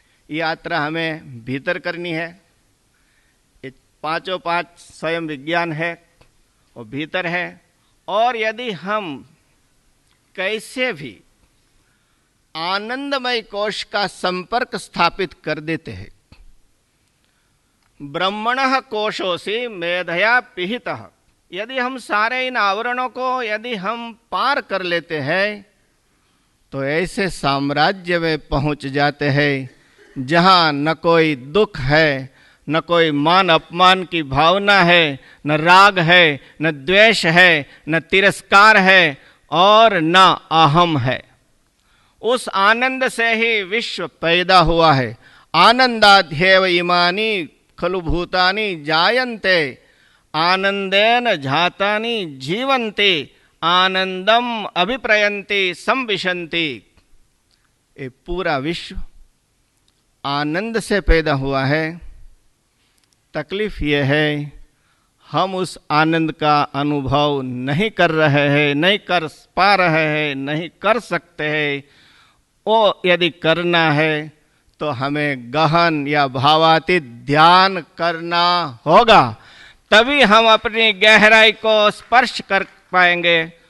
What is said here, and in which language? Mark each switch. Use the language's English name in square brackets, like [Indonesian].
[Hindi] यात्रा हमें भीतर करनी है। ये 5 स्वयं विज्ञान है, वो भीतर है। और यदि हम कैसे भी आनंदमय कोश का संपर्क स्थापित कर देते हैं [Sanskrit] ब्रह्मणः कोशोऽसि मेधया पिहितः। [Hindi] यदि हम सारे इन आवरणों को यदि हम पार कर लेते हैं तो ऐसे साम्राज्य में पहुंच जाते हैं जहां न कोई दुख है, न कोई मान अपमान की भावना है, न राग है, न द्वेष है, न तिरस्कार है और न अहम है। उस आनंद से ही विश्व पैदा हुआ है। [Sanskrit] आनंदाध्येव इमानि खलु भूतानि जायन्ते आनंदेन जातानि जीवन्ति आनंदम अभिप्रयन्ति संविशन्ति। [Hindi] ये पूरा विश्व आनंद से पैदा हुआ है। तकलीफ ये है हम उस आनंद का अनुभव नहीं कर रहे हैं, नहीं कर पा रहे हैं, नहीं कर सकते हैं। वो यदि करना है तो हमें गहन या भावातीत ध्यान करना होगा, तभी हम अपनी गहराई को स्पर्श कर पाएंगे।